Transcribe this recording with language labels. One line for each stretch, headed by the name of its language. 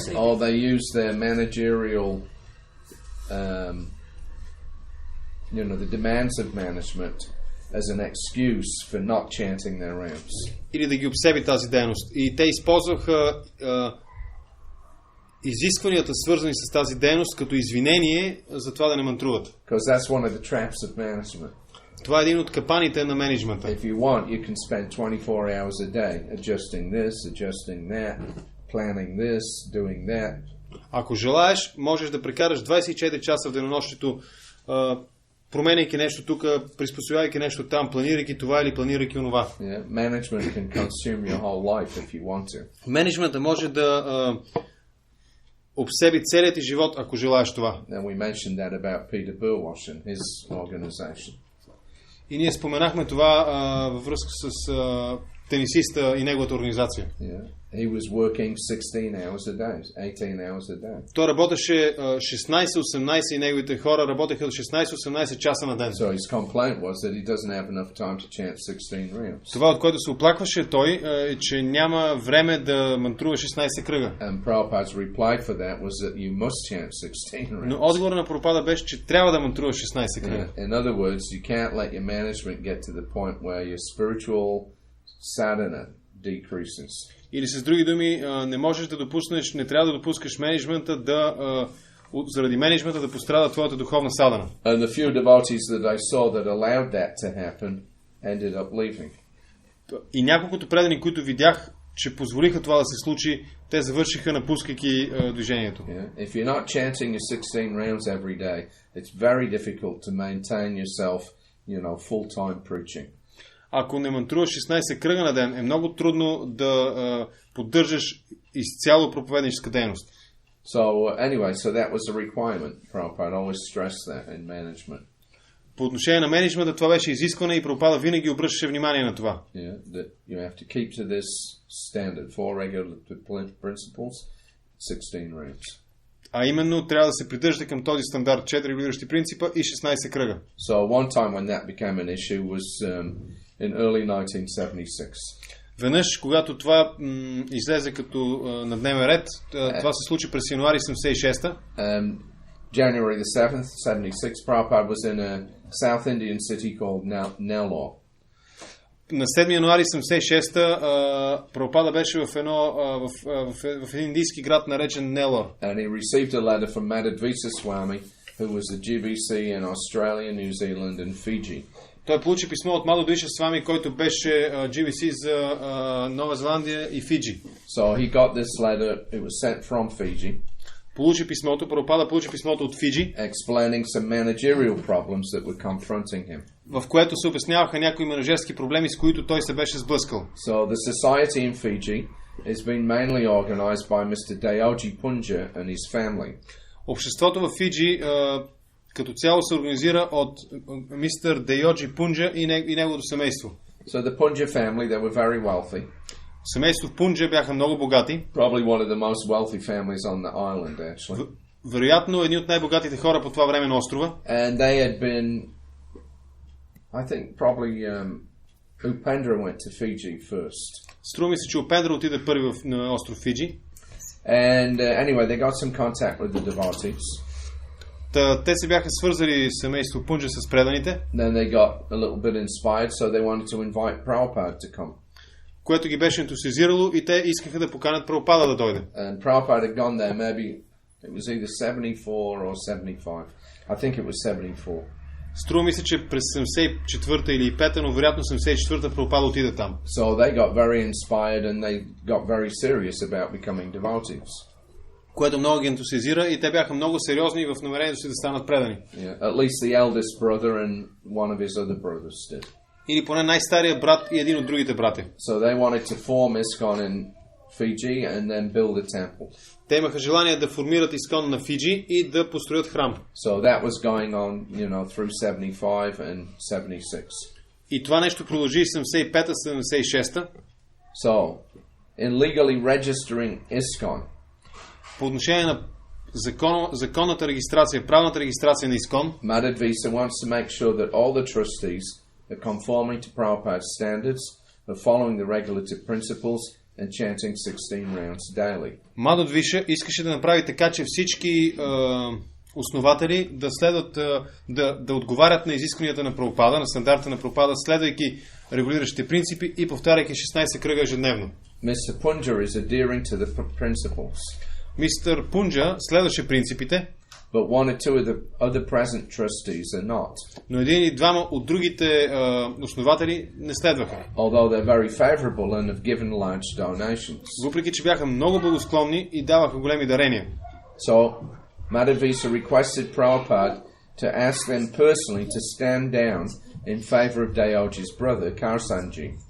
English: Or they use their managerial, the demands of management as an excuse for not chanting their rounds.
Bulgarian: Или да ги обсеби тази дейност. И те използваха изискванията, свързани с тази дейност, като извинение за това да не мантруват.
English: Because that's one of the traps of management.
Bulgarian: Това е един от капаните на менеджмента.
English: If you want, you can spend 24 hours a day adjusting this, adjusting that, planning this, doing that.
Bulgarian: Ако желаеш, можеш да прекараш 24 часа в денонощието, променяйки нещо тук, приспособявайки нещо там, планирайки това или планирайки онова.
English: Yeah, management can consume your whole life if you want to.
Bulgarian: Менеджментът може да обсеби целият ти живот, ако желаеш това.
English: And we mentioned that about Peter Burwash and his organization.
Bulgarian: И ние споменахме това във връзка с тенисиста и неговата организация.
English: Yeah. He was working 16 hours a day, 18 hours a day.
Bulgarian: Той работеше 16-18 и неговите хора работеха 16-18 часа на ден.
English: So his complaint was that he doesn't have enough time to chant 16 rounds.
Bulgarian: Това, от което се оплакваше той, е, че няма време да мантрува 16 кръга.
English: And Prabhupada's reply for that was that you must chant 16 rounds.
Bulgarian: Но отговорът на Прабхупада беше, че трябва да мантруваш 16 кръга.
English: In other words, you can't let your management get to the point where your spiritual sadhana decreases.
Bulgarian: Или с други думи, не можеш да допуснеш, не трябва да допускаш менеджмента заради менеджмента да пострада твоята духовна садана.
English: And the few devotees that I saw that allowed that to happen ended up leaving.
Bulgarian: И няколкото предани, които видях, че позволиха това да се случи, те завършиха напускайки движението.
English: Yeah. If you're not chanting your 16 rounds every day, it's very difficult to maintain yourself, full-time preaching.
Bulgarian: Ако не мантруваш 16 кръга на ден, е много трудно да поддържаш изцяло проповедническа дейност.
English: So that was a requirement. Prabhupada always stressed that in management.
Bulgarian: По отношение на менеджмента това беше изискване и Прабхупада винаги обръщаше внимание на това.
English: Yeah, that you have to keep to this standard, 4 regulative principles, 16 rounds.
Bulgarian: А именно, трябва да се придържате към този стандарт 4 регулиращи принципа и 16 кръга.
English: So one time when that became an issue was in early 1976.
Bulgarian: Веднъж, когато това излезе като на дневен ред, това се случи през януари 76-та.
English: January the 7th, 76, Prabhupada was in a South Indian city called Nellore.
Bulgarian: На 7 януари 76-та Прабхупада беше в един индийски град, наречен Нелор.
English: And he received a letter from Madhvisa Swami, who was the GBC in Australia, New Zealand and Fiji.
Bulgarian: Той получи писмо от Мадхвиша Свами, който беше GBC за Нова Зеландия и Фиджи.
English: So he got this letter, it was sent from Fiji.
Bulgarian: Получи писмото, Прабхупада получи писмото от Фиджи,
English: explaining some managerial problems that were confronting him.
Bulgarian: В което се обясняваха някои менеджерски проблеми, с които той се беше сблъскал.
English: So the society in Fiji has been mainly organized by Mr. Dayoji Punja and his family.
Bulgarian: Обществото в Фиджи като цяло се организира от мистер Дейоджи Пунджа и неговото семейство.
English: So the Punja family, they were very wealthy.
Bulgarian: Семейство в Пунджа бяха много богати.
English: Probably one of the most wealthy families on the island, actually.
Bulgarian: Вероятно едни от най-богатите хора по това време на острова.
English: And they had been, I think probably Upendra went to Fiji first.
Bulgarian: Струва ми се, че Упендра отиде първи на остров Фиджи.
English: And anyway, they got some contact with the devotees.
Bulgarian: Те се бяха свързали семейство Пунджа с преданите.
English: Then they got a little bit inspired, so they wanted to invite Prabhupada to come.
Bulgarian: Което ги беше ентусиазирало и те искаха да поканят Прабхупада да дойде.
English: And Prabhupada had gone there, maybe it was either 74 or 75. I think it was 74.
Bulgarian: Струва ми се, че през 74-та или 5-та, но вероятно 74-та Прабхупада отиде там.
English: So they got very inspired and they got very serious about becoming devotees.
Bulgarian: Което много ги ентусиазира и те бяха много сериозни в намерението си да станат предани.
English: Yeah, at least the eldest brother and one of his other brothers did.
Bulgarian: Или поне най-стария брат и един от другите братя.
English: So they wanted to form ISKCON in Fiji and then build a temple.
Bulgarian: Те имаха желание да формират ISKCON на Фиджи и да построят храм.
English: So that was going on, through 75 and 76.
Bulgarian: И това нещо продължи 75-та, 76-та.
English: So, in legally registering ISKCON,
Bulgarian: по отношение на законната регистрация, правната регистрация на ISKCON,
English: Madhvisa wants to make sure that all the trustees are conforming to Prabhupada's standards, are following the regulative principles and chanting 16 rounds daily.
Bulgarian: Мадхвиша искаше да направи така, че всички основатели да следват, да отговарят на изискванията на Прабхупада, на стандарта на Прабхупада, следвайки регулиращите принципи и повтаряйки 16 кръга ежедневно.
English: Mr. Punja is adhering to the principles.
Bulgarian: Мистер Пунджа следваше принципите,
English: but one or two of the other present trustees are not.
Bulgarian: Но един и двама от другите основатели не следваха.
English: Although they're very favorable and have given large donations.
Bulgarian: Въпреки че бяха много благосклонни и даваха големи дарения.
English: So Madhvisa requested Prabhupada to ask them personally to stand down in favor of Dayoji's brother Karsanji.